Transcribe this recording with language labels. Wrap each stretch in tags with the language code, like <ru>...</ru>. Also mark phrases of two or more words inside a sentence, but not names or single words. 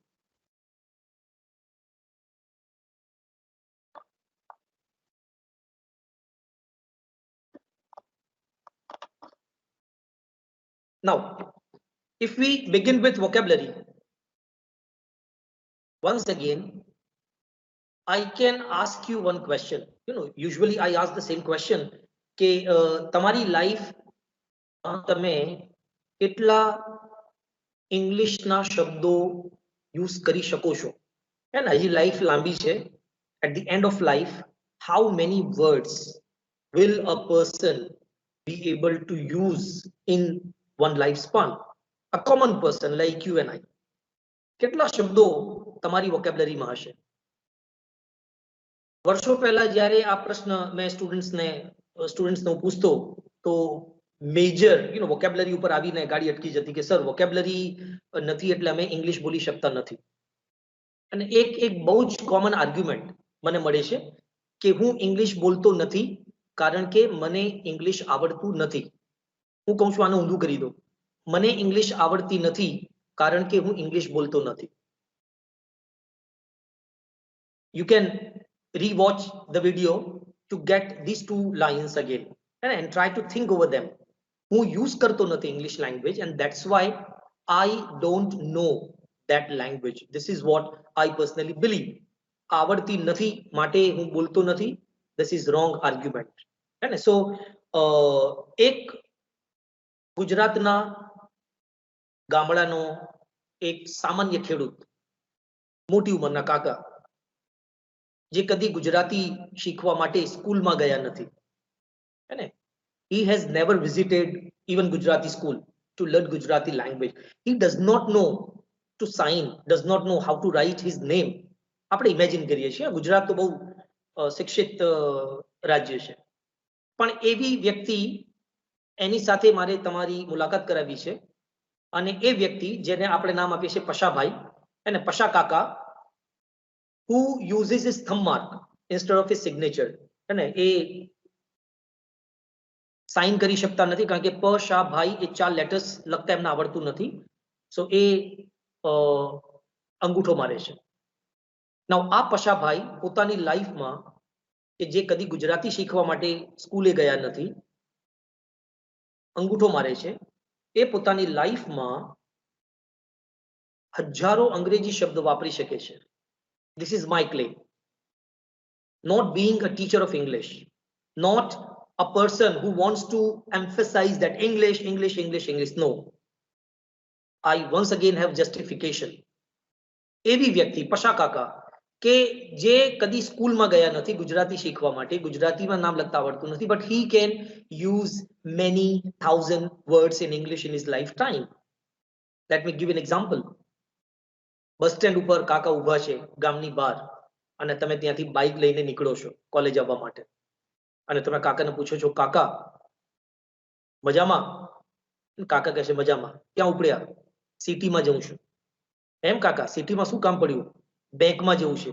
<en>Now, if we begin with vocabulary, once again, I can ask you one question. You know, usually I ask the same question</en> <gu>કે તમારી લાઈફ તમે કેટલા ઇંગ્લિશના શબ્દો યુઝ કરી શકો છો? હે ને, હજી લાઈફ લાંબી છે.</gu> <en>At the end of life, how many words will a person be able to use in one lifespan? A common person like you and I.</en> <gu>કેટલા શબ્દો તમારી વોકેબ્યુલરીમાં હશે? વર્ષો પહેલા જ્યારે આ પ્રશ્ન મેં સ્ટુડન્ટ્સને પૂછતો તો</gu> <en>major vocabulary</en> <gu>ઉપર આવીને ગાડી અટકી જતી કે સર વોકેબ્યુલરી નથી એટલે અમે ઇંગ્લિશ બોલી શકતા નથી. અને એક બહુ જ</gu> <en>common argument</en> <gu>મને મળે છે કે હું ઇંગ્લિશ બોલતો નથી કારણ કે મને ઇંગ્લિશ આવડતું નથી. હું કહું છું આને ઊંધું કરી દો, મને ઇંગ્લિશ આવડતી નથી કારણ કે હું ઇંગ્લિશ બોલતો નથી.</gu> <en>You can rewatch the video to get these two lines again and try to think over them.</en> <gu>હું use કરતો નથી</gu> <en>English language, and that's why I don't know that language. This is what I personally believe.</en> <gu>આવડતી નથી માટે હું બોલતો નથી.</gu> <en>This is wrong argument.</en> <gu>So એક ગુજરાતના ગામડાનો એક સામાન્ય ખેડૂત, મોટી ઉંમરના કાકા, જે કદી ગુજરાતી શીખવા માટે સ્કૂલમાં ગયા નથી,</gu> <en>he has never visited even Gujarati school to learn Gujarati language. He does not know to sign, does not know how to write his name.</en> <gu>આપણે ઇમેજિન કરીએ છીએ ગુજરાત તો બહુ શિક્ષિત રાજ્ય છે, પણ એવી વ્યક્તિ એની સાથે મારે તમારી મુલાકાત કરાવી છે, અને એ વ્યક્તિ જેને આપણે નામ આપીએ છીએ પશાભાઈ, અને પશા કાકા,</gu> <en>who uses his thumb mark instead of his signature.</en> <gu>અને એ સાઇન કરી શકતા નથી કારણ કે પ શા ભાઈ એ 4 લેટર્સ લખતા એમને આવડતું નથી. સો એ અંગૂઠો મારે છે. નાઉ આ પશાભાઈ પોતાની લાઈફમાં કે જે કદી ગુજરાતી શીખવા માટે સ્કૂલે ગયા નથી, અંગૂઠો મારે છે, એ પોતાની લાઈફમાં હજારો અંગ્રેજી શબ્દ વાપરી શકે છે.</gu> <en>This is my claim. Not being a teacher of English, not a person who wants to emphasize that English, English, English, English. No. I once again have justification.</en> <gu>એવી વ્યક્તિ પશા કાકા કે જે કદી સ્કૂલમાં ગયા નથી ગુજરાતી શીખવા માટે, ગુજરાતીમાં નામ લખતા આવડતું નથી,</gu> <en>but he can use many thousand words in English in his lifetime. Let me give an example. bus stand</en> <gu>ઉપર કાકા ઊભા છે ગામની બહાર અને તમે ત્યાંથી બાઇક લઈને નીકળો છો કોલેજ આવવા માટે અને તમે કાકાને પૂછો છો કાકા મજામાં? કાકા કહેશે મજામાં. ક્યાં ઉપડ્યા? સિટીમાં જઉં છું. એમ કાકા સિટીમાં શું કામ પડ્યું? બેંકમાં જવું છે.</gu>